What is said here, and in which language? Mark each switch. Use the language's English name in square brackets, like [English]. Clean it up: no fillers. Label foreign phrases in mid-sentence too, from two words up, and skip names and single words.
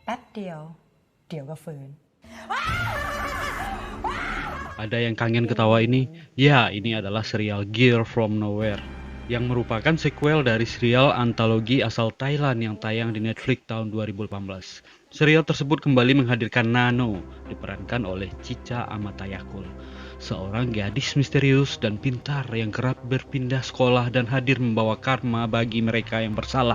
[Thai] ป๊บเดียวเดี๋ยวก็ฟื้น [Indonesian] Ada yang kangen ketawa ini? Ya, ini adalah serial Girl From Nowhere yang merupakan sequel dari serial antologi asal Thailand yang tayang di Netflix tahun 2018. Serial tersebut kembali menghadirkan Nano, diperankan oleh Cica Amatayakul, seorang gadis misterius dan pintar yang kerap berpindah sekolah dan hadir membawa karma bagi mereka yang bersalah.